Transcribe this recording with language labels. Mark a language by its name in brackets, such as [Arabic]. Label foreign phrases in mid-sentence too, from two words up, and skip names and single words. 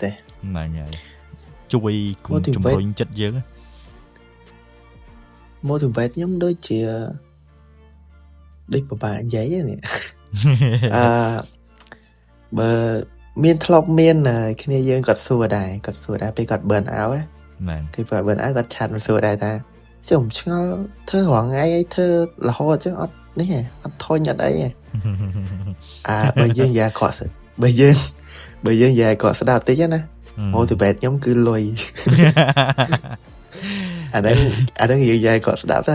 [Khmer] ហ្នឹងហើយជួយជំរុញចិត្តយើង motivate ខ្ញុំដូចជាដូចពិបាកនិយាយនេះបើមានធ្លាប់មានគ្នាយើងគាត់សួរដែរពេលគាត់ [English] burn out [Khmer] ហ្នឹង គេគាត់ [English] burn out [Khmer] គាត់ឆាតមកសួរដែរថាខ្ញុំឆ្ងល់ធ្វើរាល់ថ្ងៃអីធ្វើរហូតអញ្ចឹងអត់នេះអត់ធុញអត់អីបើយើងនិយាយគាត់បើយើងនិយាយគាត់ស្ដាប់តិចណា motivate ខ្ញុំគឺលុយអាហ្នឹងនិយាយគាត់ស្ដាប់ណា